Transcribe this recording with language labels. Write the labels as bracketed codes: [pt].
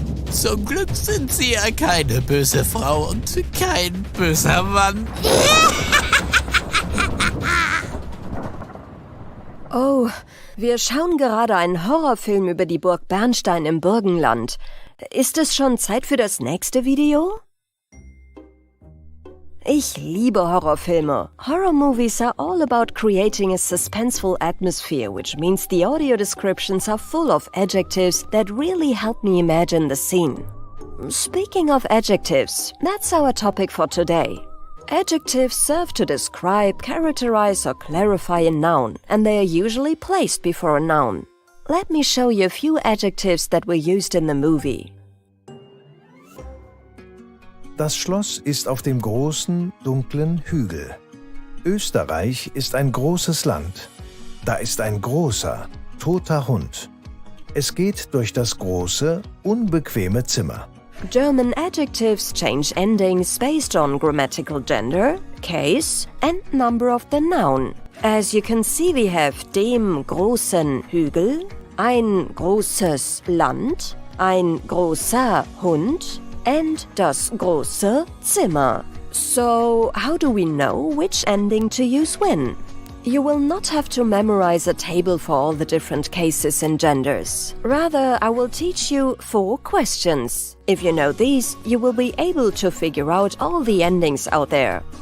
[de] Zum Glück sind Sie ja keine böse Frau und kein böser Mann. Oh, wir schauen gerade einen Horrorfilm über die Burg Bernstein im Burgenland. Ist es schon Zeit für das nächste Video? Ich liebe Horrorfilme. [en] Horror movies are all about creating a suspenseful atmosphere, which means the audio descriptions are full of adjectives that really help me imagine the scene. Speaking of adjectives, that's our topic for today. Adjectives serve to describe, characterize or clarify a noun, and they are usually placed before a noun. Let me show you a few adjectives that were used in the movie. [de] Das Schloss ist auf dem großen, dunklen Hügel. Österreich ist ein großes Land. Da ist ein großer, toter Hund. Es geht durch das große, unbequeme Zimmer. [en] German adjectives change endings based on grammatical gender, case and number of the noun. As you can see, we have [de] dem großen Hügel, ein großes Land, ein großer Hund, [en] and [de] das große Zimmer. [en] So, how do we know which ending to use when? You will not have to memorize a table for all the different cases and genders. Rather, I will teach you 4 questions. If you know these, you will be able to figure out all the endings out there.